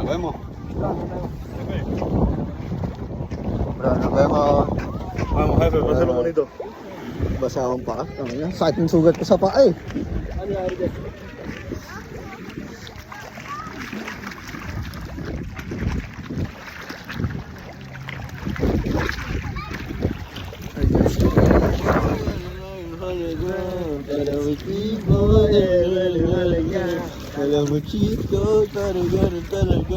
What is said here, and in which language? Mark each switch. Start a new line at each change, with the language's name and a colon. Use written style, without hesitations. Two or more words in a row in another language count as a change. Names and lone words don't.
Spanish: vemos. Bro, nos vemos. Vamos, jefe, pásalo bonito.
Cebuano: Basa akong paa.
Filipino: Sakit ng sugat ko sa paa eh. Ano yung dyan? Alam mo
English: cheat code
Filipino: para ganun talaga.